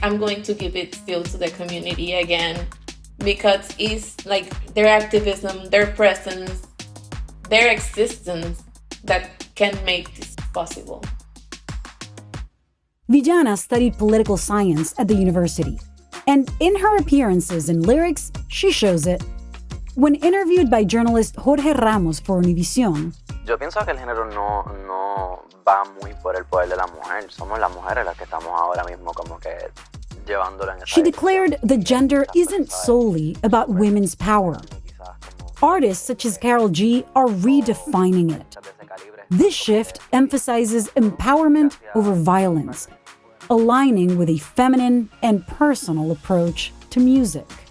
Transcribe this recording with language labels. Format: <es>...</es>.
<en>I'm going to give it still to the community again, because it's like their activism, their presence, their existence that can make this possible. Villana studied political science at the university, and in her appearances and lyrics, she shows it. When interviewed by journalist Jorge Ramos for Univision,</en> <es>yo pienso que el género no va muy por el poder de la mujer. Somos las mujeres las que estamos ahora mismo como que llevándolo en esa</es> <en>she declared the gender isn't solely about women's power. Artists such as Karol G are redefining it. This shift emphasizes empowerment over violence, aligning with a feminine and personal approach to music.</en>